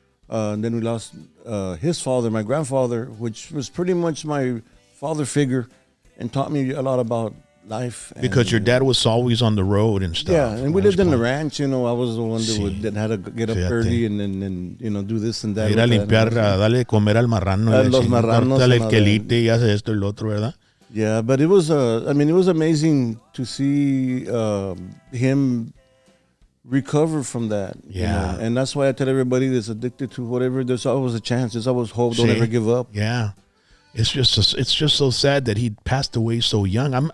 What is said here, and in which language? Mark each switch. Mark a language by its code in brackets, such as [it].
[en] And then we lost his father, my grandfather, which was pretty much my father figure, and taught me a lot about life. Because your dad was always on the road and stuff. Yeah, and we lived in the ranch. I was the one that had to get up early and do this and that. [es] Ir a limpiar, darle de comer al marrano. Los marranos. Dale el quelite y hace esto y lo otro, ¿verdad? [en] Yeah, but it was it was amazing to see him recover from that. Yeah. And that's why I tell everybody that's addicted to whatever, there's always a chance. There's always hope. Don't ever give up. Yeah. It's just so sad that he passed away so young.